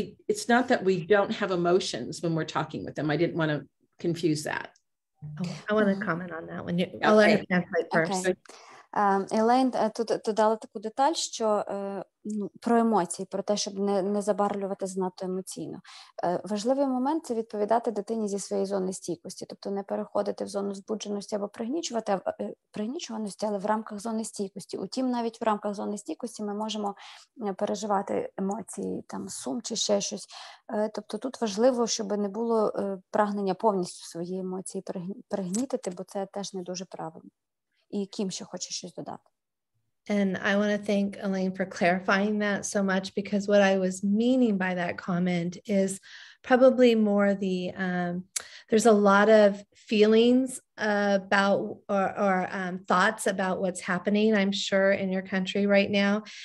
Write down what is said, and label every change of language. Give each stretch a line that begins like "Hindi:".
English: It's not that we don't have emotions when we're talking with them. I didn't want to confuse that. I want to comment on that one. I'll let her translate first. Okay.
Ukrainian: Елейн тут додала таку деталь, що про емоції, про те, щоб не забарвлювати занадто емоційно. Важливий момент – це відповідати дитині зі своєї зони стійкості, тобто не переходити в зону збудженості або пригнічуваності, але в рамках зони стійкості. Утім, навіть в рамках зони стійкості ми можемо переживати емоції, там, сум чи ще щось. Тобто тут важливо, щоб не було прагнення повністю свої емоції пригнітити, бо це теж не дуже правильно. І Кім ще хоче щось додати.
English: And I want to thank Elaine for clarifying that so much, because what I was meaning by that comment is probably more there's a lot of feelings about or thoughts about what's happening, I'm sure, in your country right now.